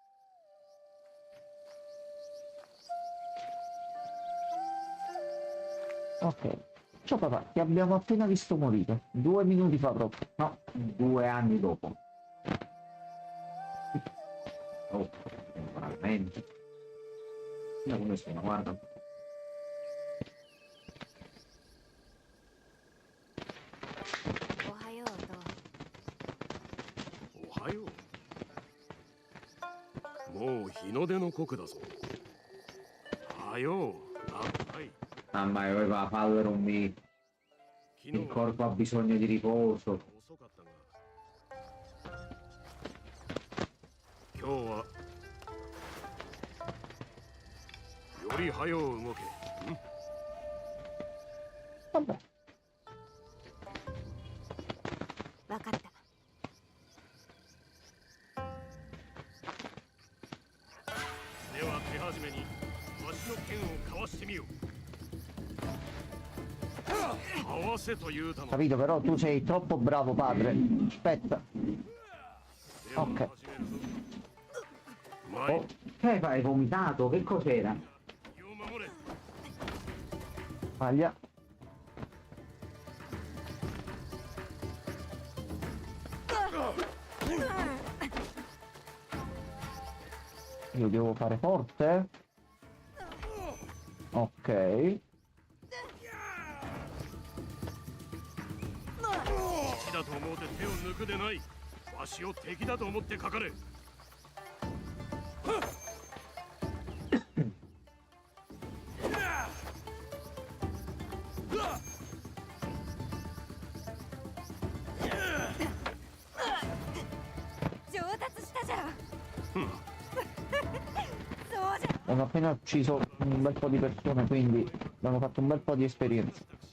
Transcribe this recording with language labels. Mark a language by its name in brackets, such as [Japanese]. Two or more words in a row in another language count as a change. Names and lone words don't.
[Italian] Ok. Ciao papà, ti abbiamo appena visto morire. 2 minuti fa proprio. No, 2 anni dopo. Oh, temporalmente. Guarda come sono, guarda. [Japanese] Ohayo. もう日の出の刻だぞ。はよ、はい。 [Italian] Mamma mia, va a farlo non mi... Il corpo ha bisogno di riposo. [Japanese] 今日はより早う動け。 [Italian] Vabbè. [Japanese] わかった。では手始めにわしの剣をかわしてみよう。 [Italian] Capito, però tu sei troppo bravo padre. Aspetta. Ok. Oh, che hai vomitato? Che cos'era? Paglia. Io devo fare forte? Ok. [Japanese] だと思うて手を抜くでない。わしを敵だと思ってかかれ。上達したじゃん。 [Italian] Hanno appena ucciso un bel po' di persone, quindi abbiamo fatto un bel po' di esperienza.